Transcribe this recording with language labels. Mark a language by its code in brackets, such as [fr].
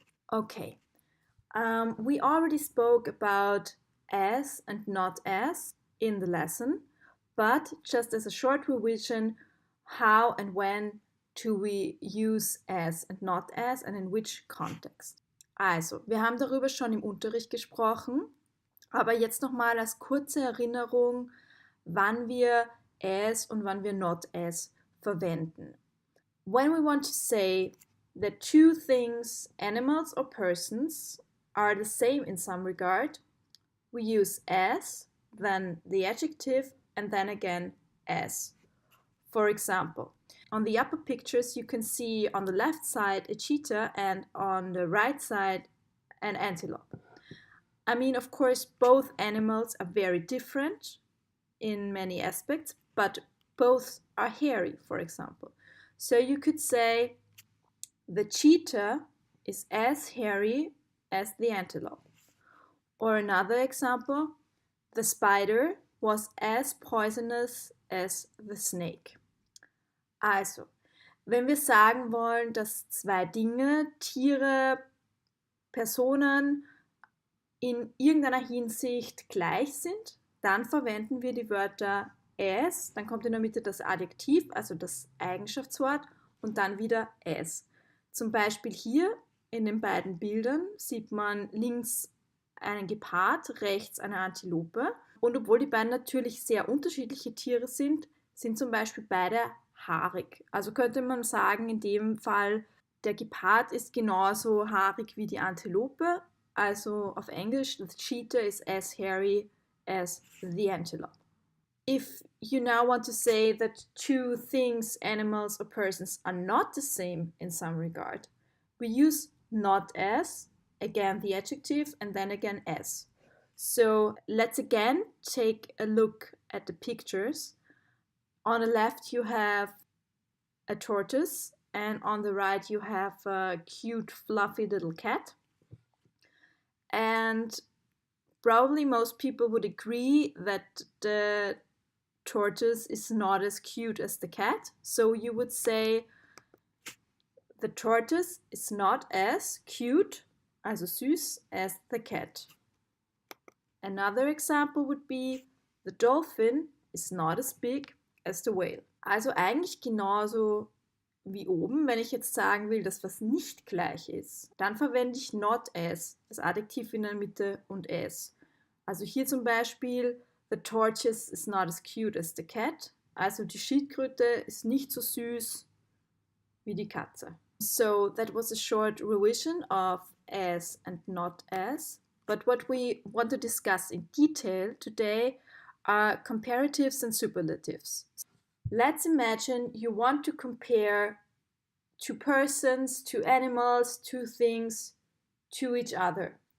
[en] Okay, we already spoke about as and not as in the lesson, but just as a short revision, how and when do we use as and not as and in which context? [de] Also, wir haben darüber schon im Unterricht gesprochen, aber jetzt nochmal als kurze Erinnerung, wann wir as und wann wir not as verwenden. [en] When we want to say that two things, animals or persons, are the same in some regard, we use as, then the adjective, and then again as. For example, on the upper pictures you can see on the left side a cheetah and on the right side an antelope. I mean, of course, both animals are very different in many aspects, but both are hairy, for example. So you could say the cheetah is as hairy as the antelope. Or another example, the spider was as poisonous as the snake. [de] Also, wenn wir sagen wollen, dass zwei Dinge, Tiere, Personen in irgendeiner Hinsicht gleich sind, dann verwenden wir die Wörter as, dann kommt in der Mitte das Adjektiv, also das Eigenschaftswort, und dann wieder as. Zum Beispiel hier in den beiden Bildern sieht man links einen Gepard, rechts eine Antilope. Und obwohl die beiden natürlich sehr unterschiedliche Tiere sind, sind zum Beispiel beide haarig. Also könnte man sagen, in dem Fall, der Gepard ist genauso haarig wie die Antilope. Also auf Englisch, [en] the cheetah is as hairy as the antelope. If you now want to say that two things, animals or persons, are not the same in some regard, we use not as, again the adjective, and then again as. So let's again take a look at the pictures. On the left you have a tortoise, and on the right you have a cute fluffy little cat. And probably most people would agree that the tortoise is not as cute as the cat. So you would say the tortoise is not as cute, also süß, as the cat. Another example would be the dolphin is not as big as the whale. [de] Also eigentlich genauso wie oben. Wenn ich jetzt sagen will, dass was nicht gleich ist, dann verwende ich not as, das Adjektiv in der Mitte, und as. Also hier zum Beispiel, [en] the tortoise is not as cute as the cat. [de] Also die Schildkröte ist nicht so süß wie die Katze. [en] So that was a short revision of as and not as. But what we want to discuss in detail today are comparatives and superlatives. Let's imagine you want to compare two persons, two animals, two things to each other.